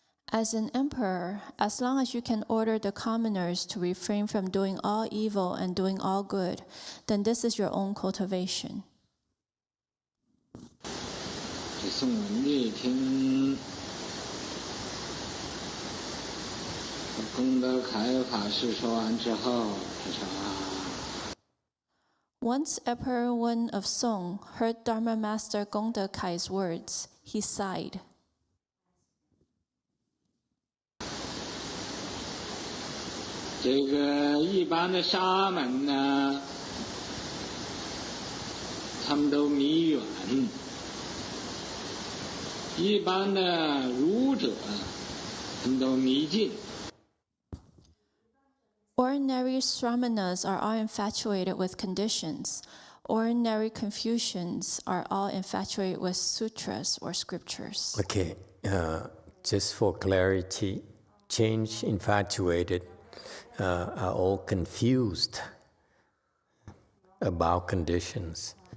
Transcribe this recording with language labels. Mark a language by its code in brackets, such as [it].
[en] As an emperor, as long as you can order the commoners to refrain from doing all evil and doing all good, then this is your own cultivation. [zh] 这宋文帝听功德凯法师说完之后，他说 [en] Once Emperor Wen of Song heard Dharma Master Gongde Kai's words, he sighed. [zh] 这个一般的沙门呢，他们都迷远；一般的儒者，他们都迷近。 [en] Ordinary Sramanas are all infatuated with conditions. Ordinary Confucians are all infatuated with sutras or scriptures. Okay, just for clarity, change infatuated are all confused about conditions.